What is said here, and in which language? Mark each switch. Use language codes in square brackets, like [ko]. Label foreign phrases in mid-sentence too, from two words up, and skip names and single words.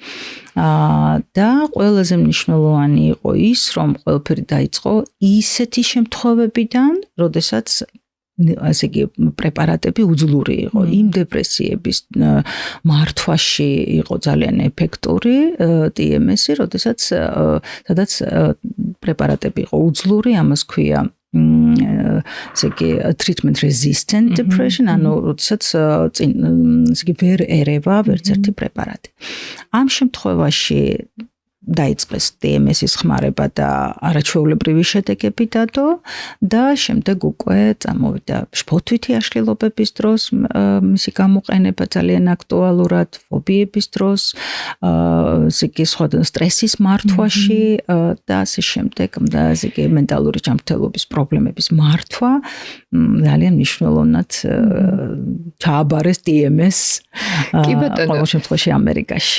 [ka] და ყველაზე მნიშვნელოვანი იყო ის, რომ ყველაფერი დაიწყო ისეთი შემთხვევებიდან, როდესაც ასე იგი პრეპარატები უძლური იყო. იმ დეპრესიების მართვაში იყო ძალიან ეფექტური TMS-ი, სადაც პრეპარატები იყო უძლური, ამას ქვია ესე იგი [en] treatment resistant depression, [ka] ანუ როდესაც ესე იგი ვერ ერევა ვერც ერთი პრეპარატი. ამ შემთხვევაში დაიწყეს TMS-ის ხმარება და არაჩვეულებრივი შედეგები დადო და შემდეგ უკვე წამოვიდა შფოთვითი აშლილობების დროს მისი გამოყენება ძალიან აქტუალურად, ფობიების დროს, ესე იგი სხვა სტრესის მართვაში და ასე შემდეგ, ასე იგი მენტალური ჯანმრთელობის პრობლემების მართვა ძალიან მნიშვნელოვნად ჩააბარეს TMS ყოველ შემთხვევაში ამერიკაში.